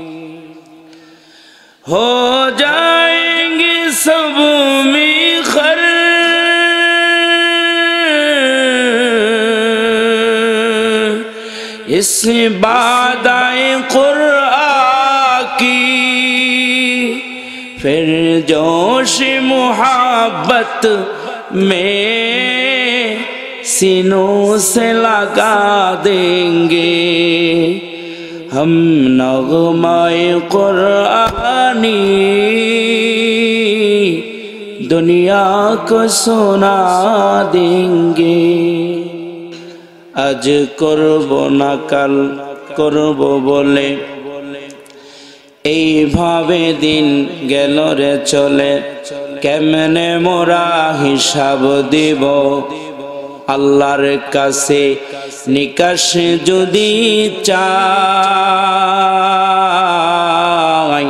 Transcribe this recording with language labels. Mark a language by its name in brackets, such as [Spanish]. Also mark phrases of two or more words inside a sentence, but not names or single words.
[Urdu] ہو جائیں گے سب میں خر اس بادائے قرآن کی، پھر جوش محبت میں سینوں سے لگا دیں گے۔ ہم نغمۂ قرآنی دنیا کو سنا دیں گے۔ [Bangla] আজ করব না কাল করব বলে এইভাবে দিন গেল রে চলে, কেমনে মোরা হিসাব দিব আল্লাহর কাছে নিকাশ যদি চাই।